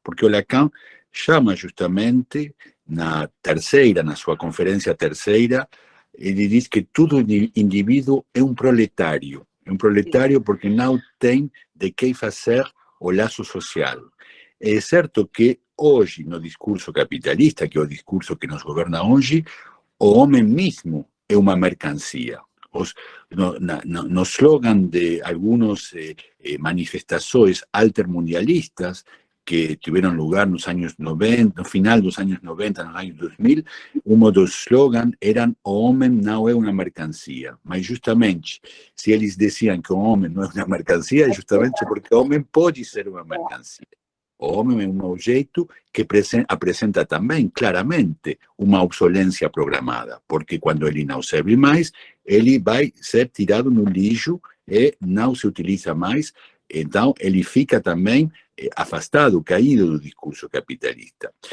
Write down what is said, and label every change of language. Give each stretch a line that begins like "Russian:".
Portuguese: Porque o Lacan chama justamente, na sua conferência terceira, ele diz que todo indivíduo é um proletário. É um proletário porque não tem de que fazer o laço social. É certo que hoje, no discurso capitalista, que é o discurso que nos governa hoje, o homem mesmo é uma mercancia.
Spanish: No slogan de algunas manifestaciones altermundialistas que tuvieron lugar en los años 90, no final de los años 90, en los años 2000, uno de los slogans eran o hombre no es una mercancía. Mas justamente, si ellos decían que o hombre no es una mercancía, es justamente porque o hombre puede ser una mercancía.
Portuguese: O homem é um objeto que apresenta também claramente uma obsolência programada, porque quando ele não serve mais, ele vai ser tirado no lixo e não se utiliza mais, então ele fica também afastado, caído do discurso capitalista.